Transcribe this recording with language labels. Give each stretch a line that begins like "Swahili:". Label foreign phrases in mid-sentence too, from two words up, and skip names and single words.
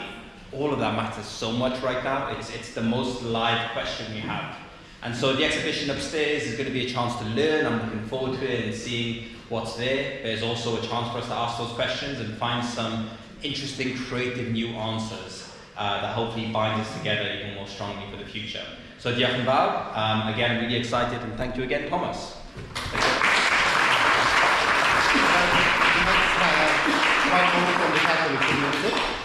English: All of that matters so much right now. It's the most live question we have. And so the exhibition upstairs is going to be a chance to learn. I'm looking forward to it and seeing what's there. There's also a chance for us to ask those questions and find some interesting, creative new answers that hopefully bind us together even more strongly for the future.
Welsh: So diolch yn fawr. Again, really excited, and thank you again, Thomas. Michael from the Catholic community.